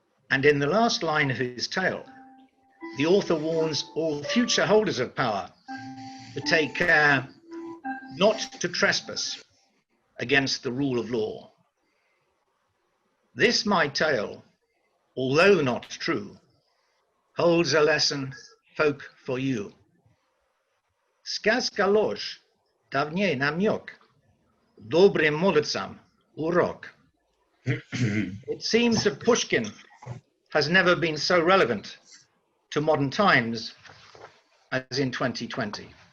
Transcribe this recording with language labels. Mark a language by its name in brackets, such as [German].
[English] And in the last line of his tale, the author warns all future holders of power to take care not to trespass against the rule of law. This my tale, although not true, holds a lesson, folk, for you. [Russian] Сказка ложь, давней намек, добрым молодцам урок. [English] It seems that Pushkin has never been so relevant to modern times as in 2020.